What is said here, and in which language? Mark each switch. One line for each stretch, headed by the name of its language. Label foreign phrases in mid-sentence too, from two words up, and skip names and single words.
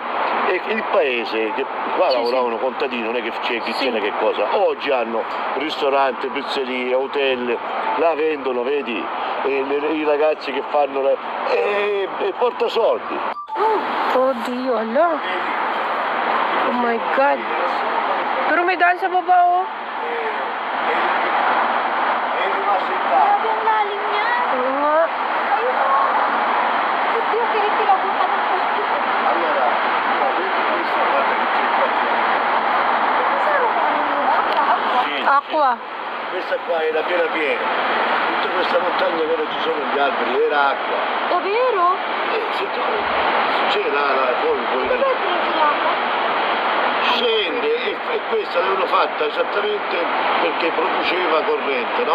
Italian: E il paese, che qua lavoravano contadini, non è che c'è chi tiene che cosa, oggi hanno ristoranti, pizzerie, hotel, la vendono, vedi, i ragazzi che fanno e porta soldi. Oh Dio,
English: ala. Oh my God.
Filipino: Pero may daan sa baba, oh. Grabe ang lalim niya. Oo nga. Ayun o. Ito yung kinikilabutan ng puso.
Italian: Allora, vedi questa, guarda che c'è qua.
Filipino: Saan ang acqua?
Italian: Aqua. Questa qua era piena. Tutta questa montagna dove ci sono gli alberi era acqua. Davvero? Se tu c'è poi Dov'è l'acqua? scende e questa l'hanno fatta esattamente perché produceva corrente, no?